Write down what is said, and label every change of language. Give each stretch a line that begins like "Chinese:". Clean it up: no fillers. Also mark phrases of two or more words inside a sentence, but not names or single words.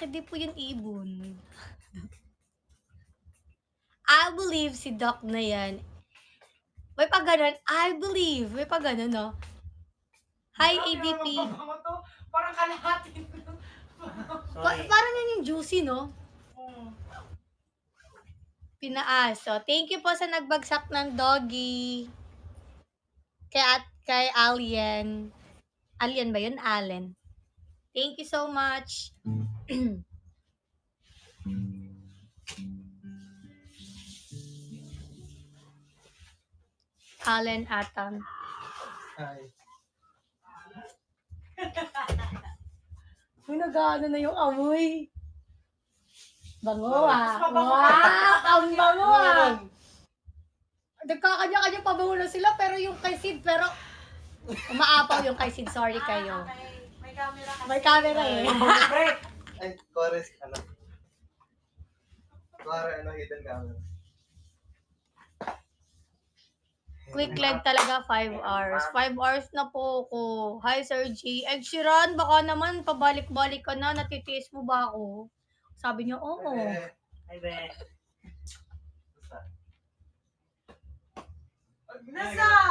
Filipino: Hindi po yung ibon.
English: I believe
Filipino: si Doc na yan. May pa ganun.
English: I believe.
Filipino: May pa ganun, no?
English: Hi, ADP.
Filipino: Parang kalahati.
English: Sorry.
Filipino: Parang yan yung juicy, no? Pinaaso.
English: Thank you
Filipino: po sa nagbagsak ng doggy. Kay Alien. Alien ba yun? Allen.
English: Thank you so much.
Filipino: Allen Atam. Uy, nag-ano na yung amoy. Bango ah. Wow, ang bango ah. Nagkakanya-kanya pabango na sila, pero yung kay Sid, umaapaw yung kay Sid. Sorry kayo. May camera kasi. May camera eh. Pre! Ay,
English: chorus, hidden camera. Quick leg talaga, 5 hours.
Filipino: 5 hours na po ako. Hi, Sir G. Ed Sheeran, baka naman pabalik-balik ka na. Natitiis mo ba ako? Sabi niya, oo. Ay, be. Nasa!